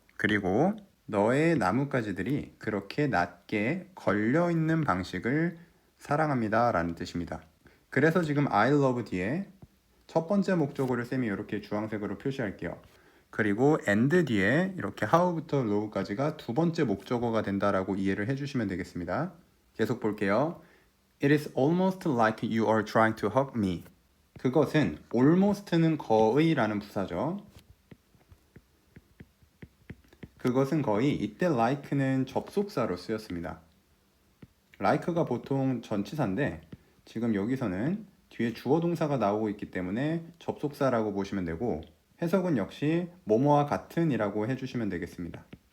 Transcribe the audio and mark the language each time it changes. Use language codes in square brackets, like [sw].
[ko] 그리고 너의 나뭇가지들이 그렇게 낮게 걸려있는 방식을 사랑합니다 라는 뜻입니다. 그래서 지금 [en] I love [ko] 뒤에 첫 번째 목적어를 쌤이 이렇게 주황색으로 표시할게요. 그리고 and 뒤에 이렇게 how부터 low까지가 두 번째 목적어가 된다라고 이해를 해주시면 되겠습니다. 계속 볼게요. [en] It is almost like you are trying to hug me. [ko] 그것은 almost는 거의라는 부사죠. 그것은 거의 이때 like는 접속사로 쓰였습니다. like가 보통 전치사인데 지금 여기서는 뒤에 주어 동사가 나오고 있기 때문에 접속사라고 보시면 되고 해석은 역시 뭐뭐와 같은 이라고 해주시면 되겠습니다.